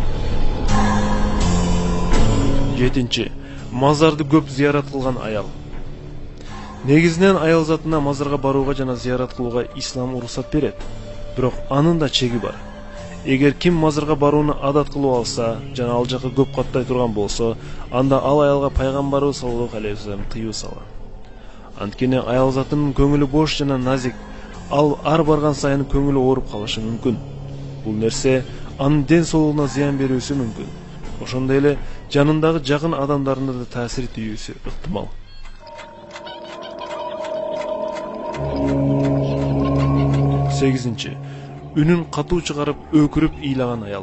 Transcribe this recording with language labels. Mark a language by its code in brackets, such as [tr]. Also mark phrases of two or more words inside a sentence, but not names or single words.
[ky] Жетинчи, мазарды көп зиярат кылган аял. Негизинен аял затына мазарга барууга жана зиярат кылууга ислам уруксат берет. Бирок анын да чеги бар. Эгер ким мазарга барууну адат кылып алса, жана ал жакка көп каттай турган болсо, анда ал аялга пайгамбарыбыз [ar] صلى الله عليه وسلم [ky] тыюу салган. Анткени аял затынын көңүлү бош жана назик, ал ар барган сайын көңүлү ооруп калышы мүмкүн. Бул нерсе анын ден соолугуна зыян берүүсү мүмкүн. Ошондой эле жанындагы жакын адамдарына да таасир тийүүсү ыктымал. Сегизинчи, үнүн катуу чыгарып өкүрүп ыйлаган аял.